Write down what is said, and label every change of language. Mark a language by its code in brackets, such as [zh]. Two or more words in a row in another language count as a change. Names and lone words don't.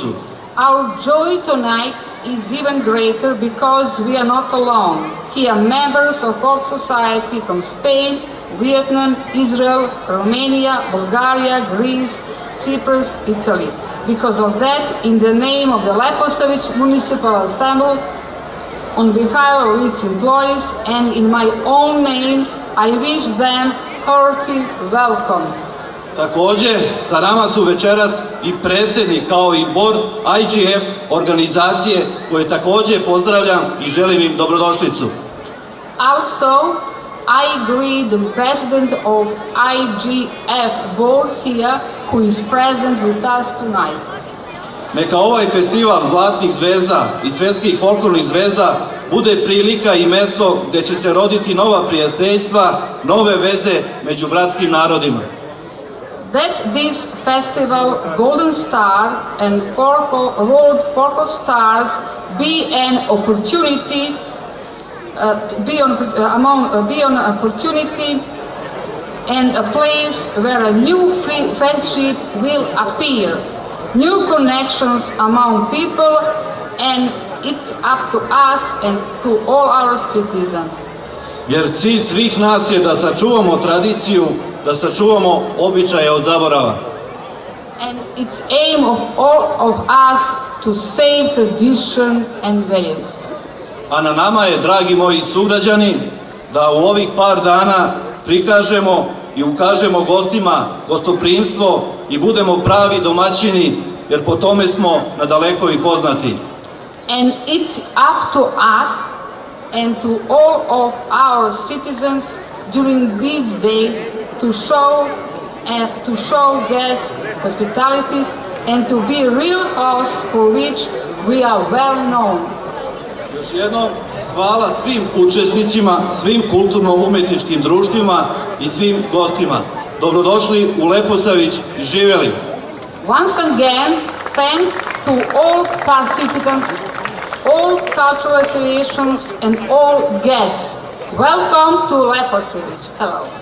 [en] Our joy tonight is even greater because we are not alone. Here are members of our society from Spain, Vietnam, Israel, Romania, Bulgaria, Greece, Cyprus, Italy. Because of that, in the name of the Leposavić Municipal Assembly, on behalf of its employees and in my own name, I wish them hearty welcome. [sr] Takođe, sa nama su večeras i predsjednik kao i board IGF organizacije koje takođe pozdravljam i želim im dobrodošlicu. [en] Also, I greet the president of IGF board here who is present with us tonight. [sr] Neka ovaj festival zlatnih zvezda i svetskih folklornih zvezda bude prilika i mesto gde će se roditi nova prijateljstva, nove veze među bratskim narodima. [en] That this festival Golden Star and World Folklore Stars be an opportunity and a place where a new friendship will appear, new connections among people, and it's up to us and to all our citizens. [sr] Jer cilj svih nas je da sačuvamo tradiciju, da sačuvamo običaje od zaborava. [en] And it's aim of all of us to save tradition and values. [sr] A na nama je, dragi moji sugrađani, da u ovih par dana prikažemo i ukažemo gostima gostoprimstvo i budemo pravi domaćini, jer po tome smo nadaleko i poznati. [en] And it's up to us and to all of our citizens during these days to show guests hospitalities and to be real hosts for which we are well known. [sr] Još jednom, hvala svim učesnicima, svim kulturno-umetničkim društvima i svim gostima. Dobrodošli u Leposavić i živeli! [en] Once again, thank to all participants, all cultural associations and all guests. Welcome to Leposavić. Hello.